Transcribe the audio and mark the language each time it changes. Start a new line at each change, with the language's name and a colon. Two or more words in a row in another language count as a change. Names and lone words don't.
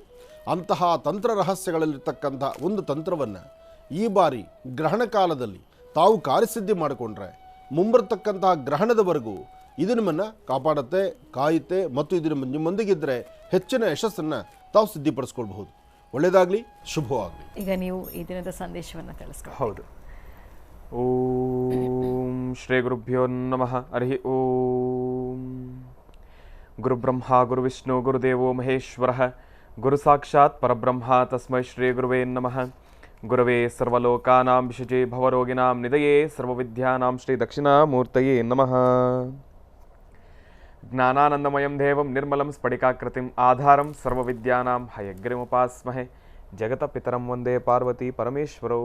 Kannada: ಅಂತಹ ತಂತ್ರ ರಹಸ್ಯಗಳಲ್ಲಿರ್ತಕ್ಕಂಥ ಒಂದು ತಂತ್ರವನ್ನು ಈ ಬಾರಿ ಗ್ರಹಣ ಕಾಲದಲ್ಲಿ ತಾವು ಕಾರ್ಯಸಿದ್ಧಿ ಮಾಡಿಕೊಂಡ್ರೆ ಮುಂಬರ್ತಕ್ಕಂತಹ ಗ್ರಹಣದವರೆಗೂ ಇದು ನಿಮ್ಮನ್ನು ಕಾಪಾಡುತ್ತೆ, ಕಾಯುತ್ತೆ ಮತ್ತು ಇದು ನಿಮ್ಮೊಂದಿಗಿದ್ದರೆ ಹೆಚ್ಚಿನ ಯಶಸ್ಸನ್ನು ತಾವು ಸಿದ್ಧಿಪಡಿಸ್ಕೊಳ್ಬಹುದು. ಒಳ್ಳೆಯದಾಗಲಿ, ಶುಭವಾಗಲಿ. ಈಗ ನೀವು ಈ ದಿನದ ಸಂದೇಶವನ್ನು ತಿಳಿಸ್ಕೊ. ಹೌದು.
Sanskrit: ಓಂ ಶ್ರೀ ಗುರುಭ್ಯೋ ನಮಃ. ಹರಿ ಓಂ. ಗುರುಬ್ರಹ್ಮ ಗುರುವಿಷ್ಣು ಗುರುದೇವೋ ಮಹೇಶ್ವರ ಗುರು ಸಾಕ್ಷಾತ್ ಪರಬ್ರಹ್ಮ ತಸ್ಮೈ ಶ್ರೀ ಗುರುವೇ ನಮಃ. ಗುರವೇ ಸರ್ವಲೋಕಾನಾಂ ವಿಷಜೇ ಭವರೋಗಿಣಾಂ ನಿಧಯೇ ಸರ್ವವಿದ್ಯಾನಾಂ ಶ್ರೀ ದಕ್ಷಿಣಾಮೂರ್ತಯೇ ನಮಃ. ಜ್ಞಾನಾನಂದಮಯಂ ದೇವಂ ನಿರ್ಮಲಂ ಸ್ಫಟಿಕಾಕೃತಿಂ ಆಧಾರಂ ಸರ್ವವಿದ್ಯಾನಾಂ ಹಯಗ್ರೀಮುಪಾಸ್ಮಹೆ. ಜಗತ ಪಿತರಂ ಒಂದೇ ಪಾರ್ವತಿ ಪರಮೇಶ್ವರೌ.